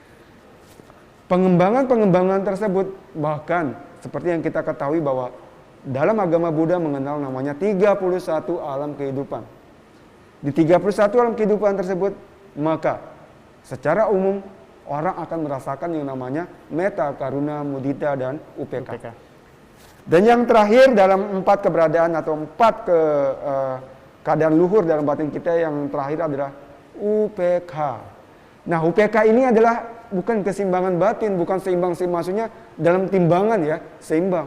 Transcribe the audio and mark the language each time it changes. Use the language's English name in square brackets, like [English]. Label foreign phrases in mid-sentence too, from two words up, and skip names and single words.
[Indonesian] Pengembangan tersebut bahkan seperti yang kita ketahui bahwa dalam agama Buddha mengenal namanya 31 alam kehidupan. Di 31 alam kehidupan tersebut, maka secara umum orang akan merasakan yang namanya metta, karuna, mudita, dan upeka. Dan yang terakhir dalam 4 keberadaan atau 4 keadaan luhur dalam batin kita yang terakhir adalah UPK. Nah, UPK ini adalah bukan keseimbangan batin, bukan seimbang, maksudnya dalam timbangan ya, seimbang.